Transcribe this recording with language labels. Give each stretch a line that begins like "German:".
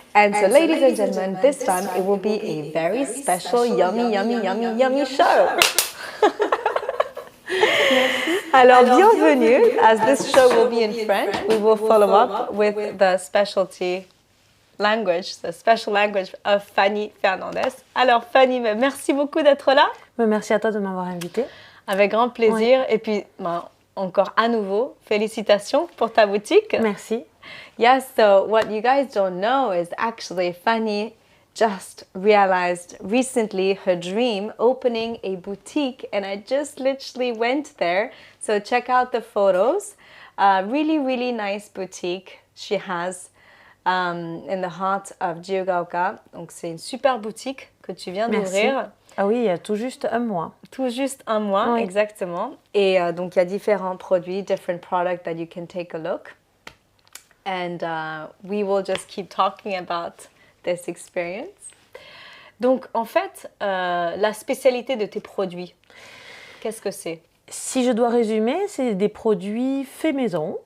English: And so ladies and gentlemen, this time it will be a very special yummy show.
French: Alors bienvenue,
English: as this show will be in French, we will follow up with the specialty language, the special language of Fanny Fernandez.
French: Alors Fanny, merci beaucoup d'être là. Merci à toi de m'avoir invitée. Avec grand plaisir. Et puis, encore à nouveau, félicitations pour ta boutique. Merci.
English: Yes, so what you guys don't know is actually Fanny just realized recently her dream opening a boutique, and I just literally went there. So check out the photos. Really nice boutique she has in the heart of Jiugaoka.
French: Donc c'est une super boutique que tu viens d'ouvrir. Ah oui, il y a tout juste un mois. Tout juste un mois, oui. Exactement. Et donc, il y a différents produits,
English: different products that you can take a look. And we will just keep talking about this experience.
French: Donc, en fait, la spécialité de tes produits, qu'est-ce que c'est? Si je dois résumer, c'est des produits faits maison.